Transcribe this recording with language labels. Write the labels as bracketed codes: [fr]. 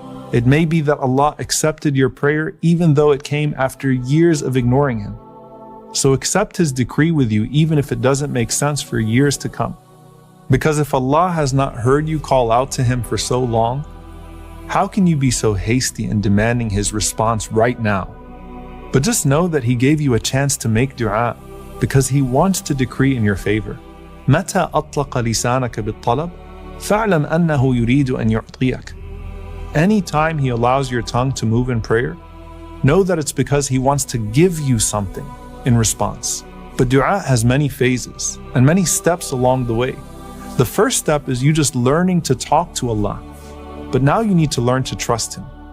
[en] It may be that Allah accepted your prayer even though it came after years of ignoring Him. So accept His decree with you even if it doesn't make sense for years to come. Because if Allah has not heard you call out to Him for so long, how can you be so hasty in demanding His response right now? But just know that He gave you a chance to make du'a because He wants to decree in your favor. [ar] متى أطلق لسانك بالطلب فاعلم أنه يريد أن يعطيك. [en] Anytime He allows your tongue to move in prayer, know that it's because He wants to give you something in response. But du'a has many phases and many steps along the way. The first step is you just learning to talk to Allah. But now you need to learn to trust Him.